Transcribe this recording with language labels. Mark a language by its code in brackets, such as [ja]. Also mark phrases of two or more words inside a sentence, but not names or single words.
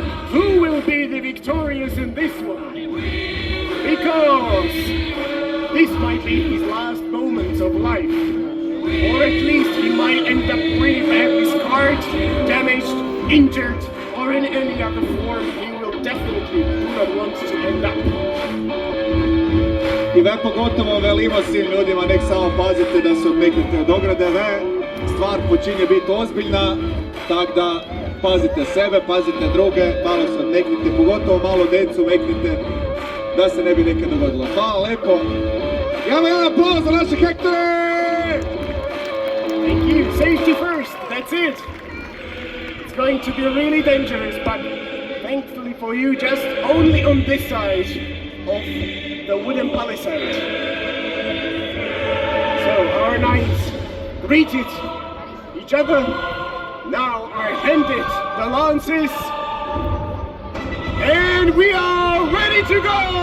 [en] Who will be the victorious in this one? Because this might be his last moments of life. Or at least he might end up pretty badly scarred, damaged, injured, or in any other form he will definitely not want to end up. [hr] I ve pogotovo velimo svim ljudima, nek samo pazite da se odmeknete od ograde, stvar počinje biti ozbiljna, tak da pazite sebe, pazite druge, malo se odmeknite, pogotovo malo decu meknite, da se ne bi nekaj dogodilo. Hvala lepo. Imamo jedan aplauz za naše Hektore! [en] Thank you. Safety first. That's it. It's going to be really dangerous, but thankfully for you, just only on this side of the wooden palisade. So our knights greeted each other, now are handed the lances, and we are ready to go!